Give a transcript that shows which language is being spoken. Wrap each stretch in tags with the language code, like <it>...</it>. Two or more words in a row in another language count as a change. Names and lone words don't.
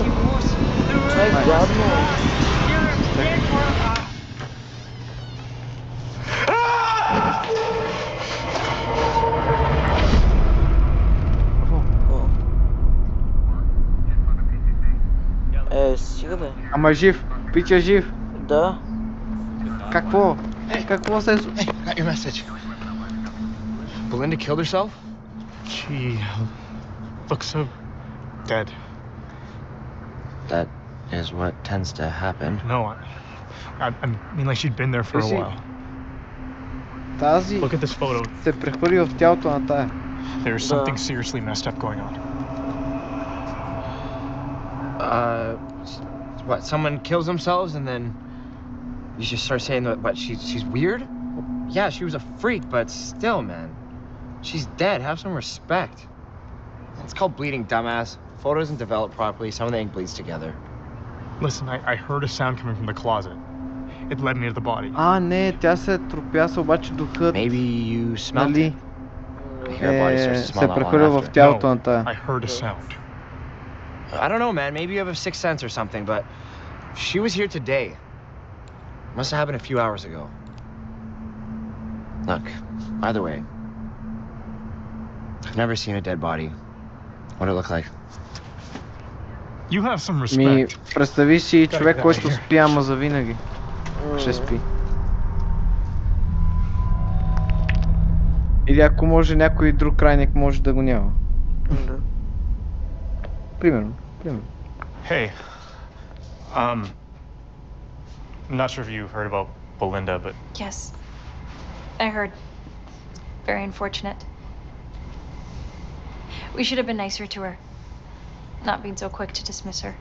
<bg>Това е гадно. Стига бе. Ама жив, пича жив. Да. Какво? Какво се...</bg> <en>Hey, got your message. Belinda killed herself? She looks so dead. That is what tends to happen. No, I mean like she'd been there for a while.</en> <bg>Тази</bg> <en>Look at this photo.</en> <bg>се прехвърли в тялото на тая.</bg> <en>There's something seriously messed up going on. What? Someone kills themselves and then you just start saying that, but she's weird? Yeah, she was a freak, but still, man. She's dead. Have some respect. It's called bleeding, dumbass. Photo isn't developed properly. Some of the ink bleeds together. Listen, I heard a sound coming from the closet. It led me to the body.</en> <bg>Не, тя се тропяса, обаче духът...</bg> <en>Maybe you smelled it?</en> <bg>Се прехвърля в тялото на тая.</bg> <en>I heard a sound. I don't know, man. Maybe you have a sixth sense or something, but she was here today. Must have happened a few hours ago. Look, either way, I've never seen a dead body. What'd it look like? You have some respect.</en> <bg>Представи си човек, който спи, ама завинаги. Ще спи. Или ако може някой друг крайник, може да го няма. Примерно.</bg> <en>Hey, I'm not sure if you've heard about Belinda, but... Yes, I heard. Very unfortunate. We should have been nicer to her. Not being so quick to dismiss her.</en>